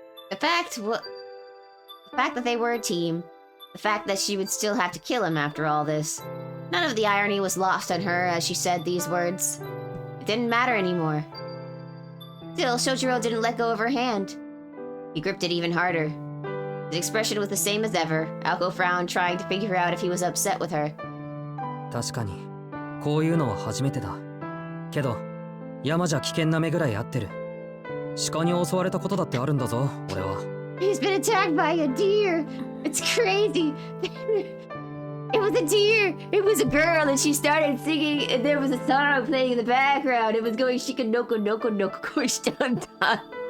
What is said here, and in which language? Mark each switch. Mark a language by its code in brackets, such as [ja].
[en] The fact that they were a team, the fact that she would still have to kill him after all this. None of the irony was lost on her as she said these words. It didn't matter anymore. Still, Shojiro didn't let go of her hand. He gripped it even harder. His expression was the same as ever. Aoko frowned, trying to figure out if he was upset with her. [ja] 確かにこういうのは初めてだ。けど山じゃ危険な目ぐらい合ってる。鹿に襲われたことだってあるんだぞ、俺は。 [en] He's been attacked by a deer. It's crazy. It was a deer. It was a girl, and she started singing, and there was a song playing in the background. It was going [ja] shika noko noko noko koshitanta.